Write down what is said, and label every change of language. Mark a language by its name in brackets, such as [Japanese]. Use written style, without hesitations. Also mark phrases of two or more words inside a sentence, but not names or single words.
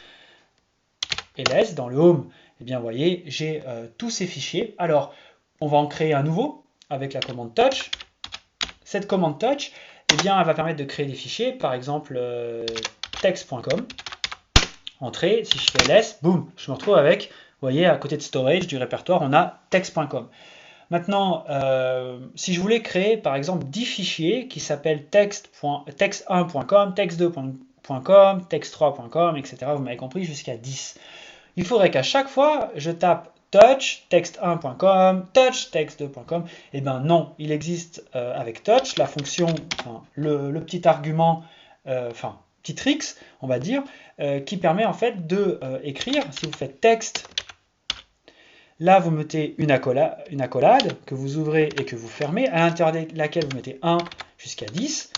[French] Et ls, dans le Home, eh bien vous voyez, j'ai tous ces fichiers. Alors, on va en créer un nouveau avec la commande touch. Cette commande touch, eh bien, elle va permettre de créer des fichiers, par exemple text.com, entrée, si je fais ls, boum, je me retrouve avec, vous voyez, à côté de storage du répertoire, on a text.com. Maintenant, si je voulais créer, par exemple, 10 fichiers qui s'appellent text1.com, text2.com, text3.com, etc., vous m'avez compris, jusqu'à 10. Il faudrait qu'à chaque fois, je tape touch, text1.com, touch, text2.com. Eh bien non, il existe avec touch la fonction, enfin, le petit argument, petit tricks, on va dire, qui permet en fait de écrire, si vous faites texte, là vous mettez une accolade que vous ouvrez et que vous fermez, à l'intérieur de laquelle vous mettez 1 jusqu'à 10.